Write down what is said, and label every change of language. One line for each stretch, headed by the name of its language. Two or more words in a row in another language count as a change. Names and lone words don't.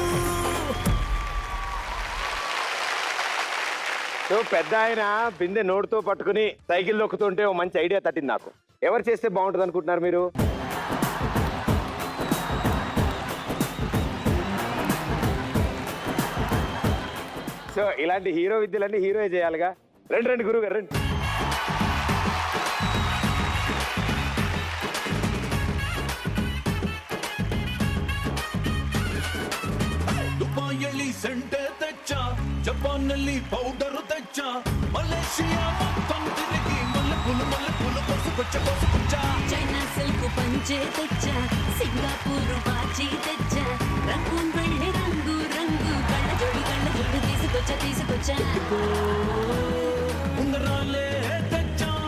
Telugu: సో పెద్ద ఆయన బిందె నోటితో పట్టుకుని సైకిల్ నొక్కుతుంటే ఓ మంచి ఐడియా తట్టింది నాకు. ఎవరు చేస్తే బాగుంటుంది అనుకుంటున్నారు మీరు? సో ఇలాంటి హీరో విద్యలన్నీ హీరోయే చేయాలిగా. రండి గురువు గారు రండి. దుబాయల్లి సెంటె తెచ్చ, జపాన్నల్లి పౌడర్ తెచ్చ, మలేషియా మొత్తం తిరిగి మల్లె పూలు కోసుకొచ్చ. చైనా సిల్క్ పంచే తెచ్చా, సింగపూర్ వాచి తెచ్చా, రంగు వెళ్ళి రంగు రంగు కళ్ళ జోడు తీసుకొచ్చా. ఉంగరాలే తెచ్చా,